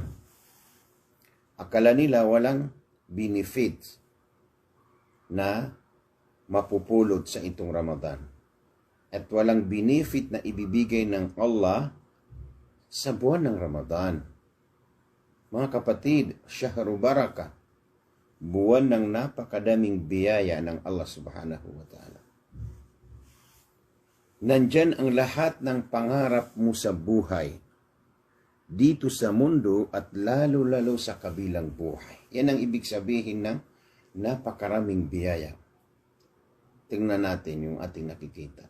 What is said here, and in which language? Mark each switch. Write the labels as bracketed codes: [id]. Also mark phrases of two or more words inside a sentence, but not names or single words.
[tl] Akala nila walang benefits na mapupulot sa itong Ramadan. At walang benefit na ibibigay ng Allah sa buwan ng Ramadan. Mga kapatid, [ar] شهر بركة, [tl] buwan ng napakadaming biyaya ng Allah [ar] سبحانه وتعالى. [tl] Nandyan ang lahat ng pangarap mo sa buhay, dito sa mundo at lalo-lalo sa kabilang buhay. Yan ang ibig sabihin ng napakaraming biyaya. Tingnan natin yung ating nakikita.